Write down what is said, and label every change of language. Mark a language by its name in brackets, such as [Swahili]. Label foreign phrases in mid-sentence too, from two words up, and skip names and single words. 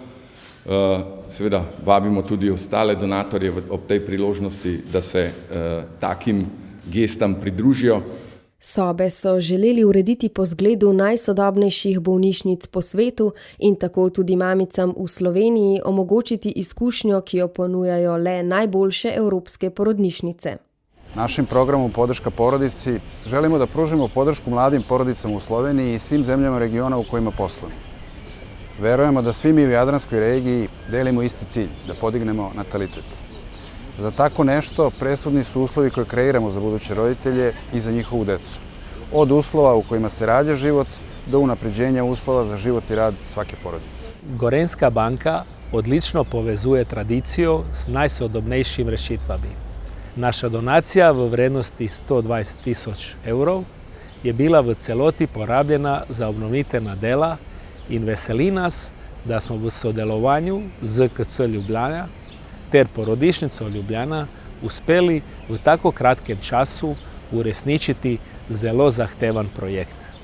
[Slovenian] Seveda vabimo tudi ostale donatorje ob tej priložnosti, da se takim gestam pridružijo. Sobe so želeli urediti po zgledu najsodobnejših bolnišnic po svetu in tako tudi mamicam v Sloveniji omogočiti izkušnjo, ki jo ponujajo le najboljše evropske porodnišnice. [Serbian] Našim programom Podrška porodici želimo da pružimo podršku mladim porodicama u Sloveniji i svim zemljama regiona u kojima poslujemo. Verujemo da svi mi u Jadranskoj regiji delimo isti cilj, da podignemo natalitet. Za tako nešto presudni su uslovi koje kreiramo za buduće roditelje i za njihovu decu. Od uslova u kojima se rađa život do unapređenja uslova za život i rad svake porodice. [Slovenian] Gorenjska banka odlično povezuje tradicijo s najsodobnejšim rešitvami. Naša donacija v vrednosti 120 000 evrov je bila v celoti porabljena za obnovitvena dela in veseli nas, da smo v sodelovanju z ZKC Ljubljana ter Porodnišnico Ljubljana uspeli v tako kratkem času uresničiti zelo zahtevan projekt.